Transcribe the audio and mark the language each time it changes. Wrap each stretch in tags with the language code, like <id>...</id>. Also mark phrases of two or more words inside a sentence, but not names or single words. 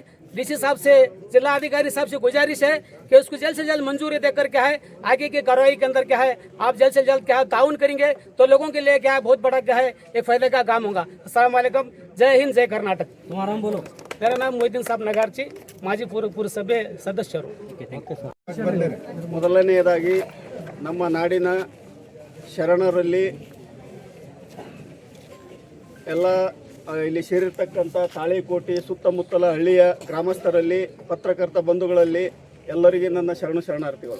<hi>डीसी साहब से, जिला अधिकारी साहब से गुजारिश है कि उसको जल्द से जल्द मंजूरी देकर क्या है आगे की कार्रवाई के अंदर क्या है आप जल्द से जल्द क्या है ताउन करेंगे तो लोगों के लिए क्या है बहुत बड़ा क्या है एक फायदे का काम होगा।</hi> <ar>السلام عليكم,</ar> <hi>जय हिंद, जय कर्नाटक। तुम्हारा नाम बोलो? मेरा नाम मोहिद्दीन साहब नगार्ची,</hi> <kn>ಮಾಜಿ ಪುರಸಭೆ ಸದಸ್ಯರು. ಮೊದಲನೆಯದಾಗಿ ನಮ್ಮ ನಾಡಿನ ಶರಣರಲ್ಲಿ ಎಲ್ಲ ಇಲ್ಲಿ ಸೇರಿರ್ತಕ್ಕಂಥ ತಾಳಿಕೋಟೆ ಸುತ್ತಮುತ್ತಲ ಹಳ್ಳಿಯ ಗ್ರಾಮಸ್ಥರಲ್ಲಿ, ಪತ್ರಕರ್ತ ಬಂಧುಗಳಲ್ಲಿ ಎಲ್ಲರಿಗೆ ನನ್ನ ಶರಣಾರ್ಥಿಗಳು.</kn>